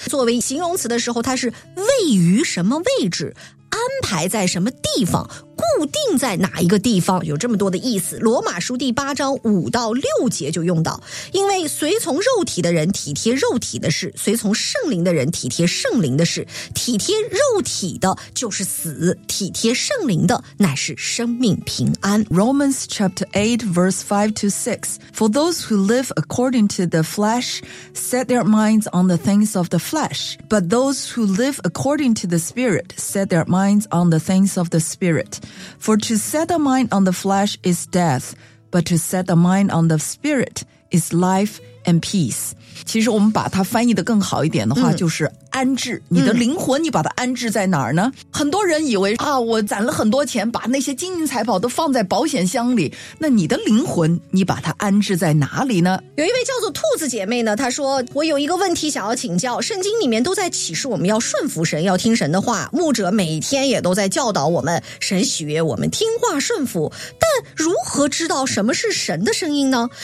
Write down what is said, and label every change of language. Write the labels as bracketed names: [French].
[Chinese] 作为形容词的时候，它是位于什么位置，安排在什么地方，固定在哪一个地方，有这么多的意思。罗马书第八章五到六节就用到，因为随从肉体的人体贴肉体的事，随从圣灵的人体贴圣灵的事，体贴肉体的就是死，体贴圣灵的乃是生命平安。 [English] Romans chapter 8 verse 5 to 6 For those who live according to the flesh set their minds on the things of the flesh, but those who live according to the spirit set their minds on the things of the spirit. For to set the mind on the flesh is death, but to set the mind on the spirit is life and peace. [Chinese] 其实我们把它翻译的更好一点的话，就是安置你的灵魂，你把它安置在哪儿呢？很多人以为啊，我攒了很多钱，把那些金银财宝都放在保险箱里，那你的灵魂你把它安置在哪里呢？有一位叫做兔子姐妹呢，她说，我有一个问题想要请教，圣经里面都在启示我们要顺服神，要听神的话，牧者每天也都在教导我们，神喜悦我们听话顺服，但如何知道什么是神的声音呢？